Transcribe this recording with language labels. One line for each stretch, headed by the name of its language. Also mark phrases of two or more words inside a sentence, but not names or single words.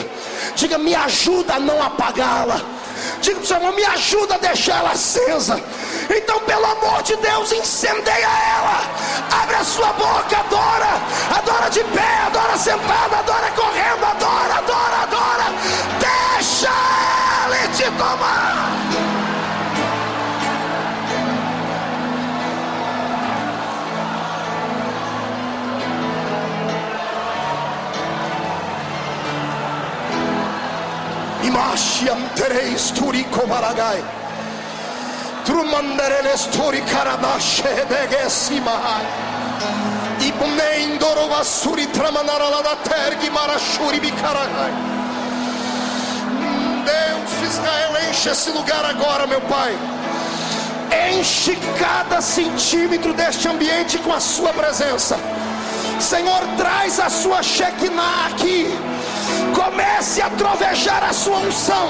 Portuguese: Diga: me ajuda a não apagá-la. Diga para o seu irmão: me ajuda a deixar ela acesa. Então, pelo amor de Deus, incendeia ela. Abre a sua boca, adora. Adora de pé, adora sentado, adora correndo, adora, adora, adora. Deixa ele te tomar. Imashiam tereis turiko baragai. Trumandereles turi karabashe degesimahai. Ibnendoro vasuri tramanarala da tergi marashuri bikaragai. Deus de Israel, enche esse lugar agora, meu Pai. Enche cada centímetro deste ambiente com a sua presença. Senhor, traz a sua Shekinah aqui. Comece a trovejar a sua unção.